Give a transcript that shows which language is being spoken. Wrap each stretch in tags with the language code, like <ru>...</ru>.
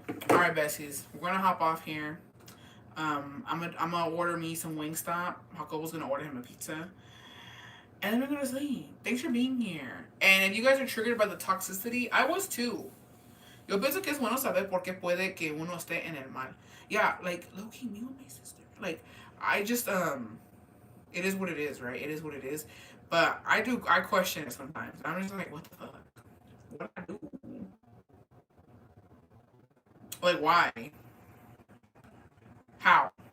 <en>All right, besties. We're gonna hop off here. I'm gonna order me some Wingstop. Jacobo's gonna order him a pizza. And then we're gonna sleep. Thanks for being here. And if you guys are triggered by the toxicity, I was too.</en> <es>Yo pienso que es bueno saber por qué puede que uno esté en el mal.</es> <en>Yeah, like, low-key, me and my sister. Like, I just, it is what it is, right? It is what it is. But I question it sometimes. I'm just like, what the fuck? What did I do? Like, why? How?</en>